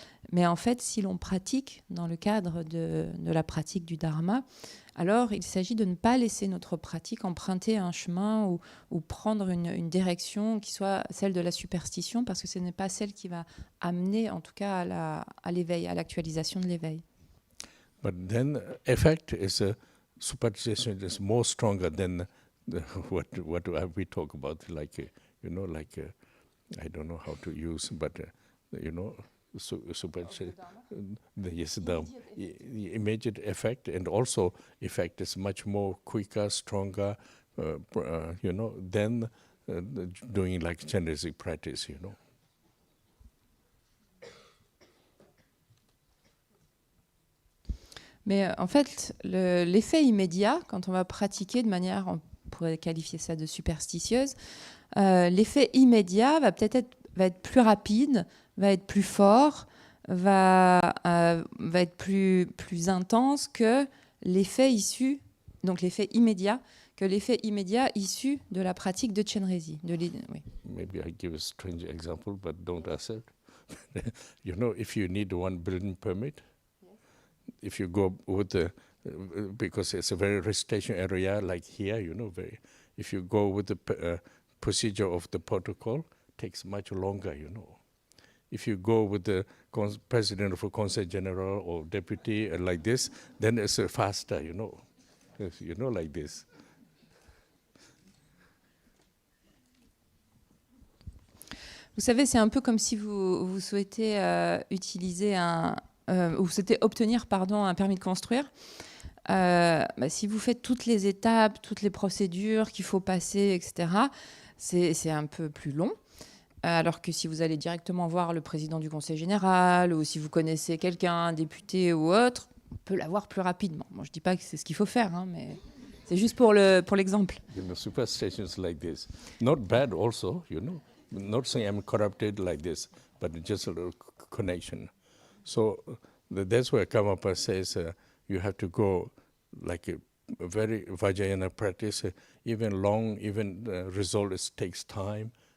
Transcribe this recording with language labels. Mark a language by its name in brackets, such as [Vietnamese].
[French] Mais en fait, si l'on pratique dans le cadre de la pratique du Dharma, alors il s'agit de ne pas laisser notre pratique emprunter un chemin ou prendre une direction qui soit celle de la superstition, parce que ce n'est pas celle qui va amener, en tout cas, à l'éveil, à l'actualisation de l'éveil. [English] But then effect is superstition is more stronger than what we talk about, like I don't know how to use, but superstition, yes, the immediate effect, and also effect is much more quicker, stronger, than doing like Chenrezik practice, [French] Mais en fait, l'effet immédiat, quand on va pratiquer de manière, on pourrait qualifier ça de superstitieuse, l'effet immédiat va peut-être être va être plus rapide, va être plus fort, va être plus intense que l'effet issu, donc l'effet immédiat, issu de la pratique de Chenrezik. Oui. [English] Maybe I give a strange example, but don't accept. You know, if you need one building permit, if you go with the, because it's a very restriction area like here, you know, if you go with the procedure of the protocol, takes much longer, you know. If you go with the president of a Conseil General or deputy like this, then it's faster, you know, like this. [French] Vous savez, c'est un peu comme si vous souhaitez utiliser ou souhaitez obtenir, un permis de construire. Si vous faites toutes les étapes, toutes les procédures qu'il faut passer, etc., c'est un peu plus long. Alors que si vous allez directement voir le président du conseil général ou si vous connaissez quelqu'un, un député ou autre, on peut l'avoir plus rapidement. Bon, je ne dis pas que c'est ce qu'il faut faire, hein, mais c'est juste pour l'exemple. [English] You know, superstitions like this. Not bad also, you know. Not saying I'm corrupted like this, but just a little connection. So that's where Karmapa says you have to go like a very vajrayana practice, even long, even result takes time.